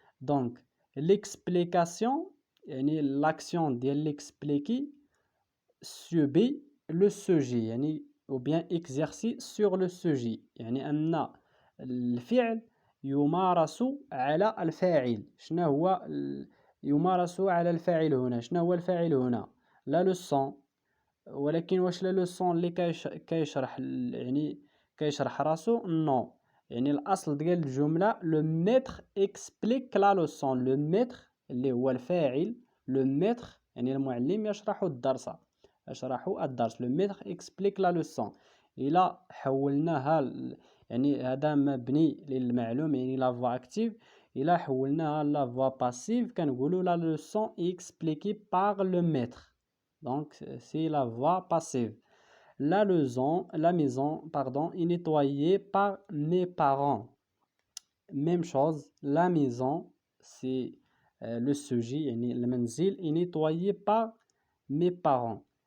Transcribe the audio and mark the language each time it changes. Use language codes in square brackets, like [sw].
[fr] Donc l'explication يعني l'action ديال l'expliquer subit le sujet يعني ou bien exercer sur le sujet [ar] يعني أن الفعل يمارس على الفاعل. شنو هو يمارس على الفاعل هنا؟ شنو هو الفاعل هنا؟ [fr] لا leçon. [ar] ولكن واش [fr] لا leçon [ar] اللي كيشرح يعني كيشرح راسو؟ نو. يعني الأصل ديال الجملة [fr] le maître explique la leçon. le maître [ar] اللي هو الفاعل [fr] le maître [ar] يعني المعلم يشرح الدرس. [fr] le maître explique la leçon. [ar] إلا حولناها يعني هذا مبني للمعلوم يعني [fr] la voix active. [ar] إلا حولناها [fr] la voix passive [ar] كنقولوا [fr] la leçon est expliquée par le maître. Donc c'est la voix passive. La maison est nettoyée par mes parents. Même chose, la maison c'est le sujet [ar] يعني المنزل [fr] est nettoyé par mes parents.